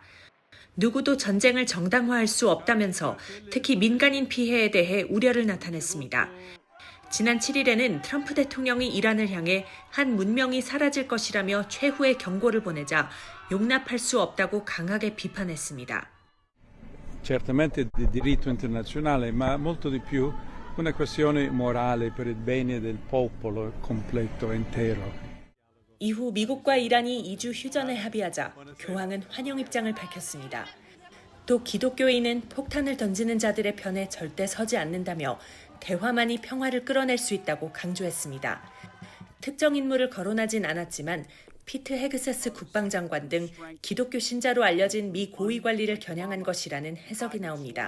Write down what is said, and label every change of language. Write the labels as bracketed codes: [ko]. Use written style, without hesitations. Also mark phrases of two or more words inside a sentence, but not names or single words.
[ko] 누구도 전쟁을 정당화할 수 없다면서 특히 민간인 피해에 대해 우려를 나타냈습니다. 지난 7일에는 트럼프 대통령이 이란을 향해 한 문명이 사라질 것이라며 최후의 경고를 보내자 용납할 수 없다고 강하게 비판했습니다. [it] Certamente di diritto internazionale, ma molto di più una questione morale per il bene del popolo completo intero. [ko] 이후 미국과 이란이 2주 휴전에 합의하자 교황은 환영 입장을 밝혔습니다. 또 기독교인은 폭탄을 던지는 자들의 편에 절대 서지 않는다며 대화만이 평화를 끌어낼 수 있다고 강조했습니다. 특정 인물을 거론하진 않았지만 피트 헤그세스 국방장관 등 기독교 신자로 알려진 미 고위 관리를 겨냥한 것이라는 해석이 나옵니다.